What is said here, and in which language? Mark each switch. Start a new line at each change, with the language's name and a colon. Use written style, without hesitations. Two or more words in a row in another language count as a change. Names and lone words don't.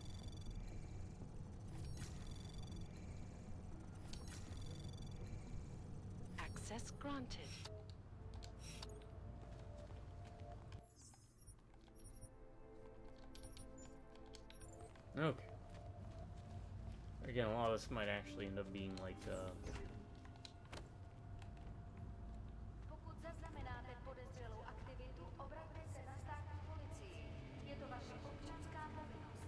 English: Access granted. Okay. Again, a lot of this might actually end up being like,
Czech: Pokud zaznamenáte podezřelou aktivitu, obraťte se na státní policii. Je to vaše občanská povinnost.